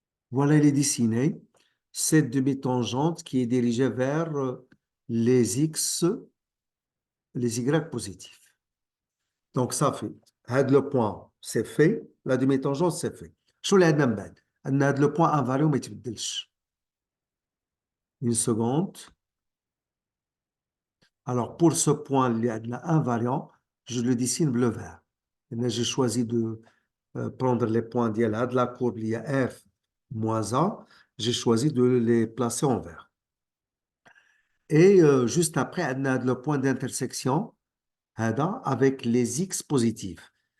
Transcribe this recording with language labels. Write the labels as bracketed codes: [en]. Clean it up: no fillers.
[fr] Voilà, il est dessiné. Cette demi-tangente qui est dirigée vers les x, les y positifs. Donc, ça fait, le point, c'est fait. La demi-tangente, c'est fait. [ar] شو اللي عندنا من بعد؟ عندنا هذا [fr] le point invariant [ar] وما يتبدلش. [fr] Une seconde. Alors, pour ce point, il y a invariant, je le dessine bleu-vert. J'ai choisi de prendre les points de la courbe, il y a f moins a. J'ai choisi de les placer en vert. Et juste après, on a le point d'intersection avec les x positifs.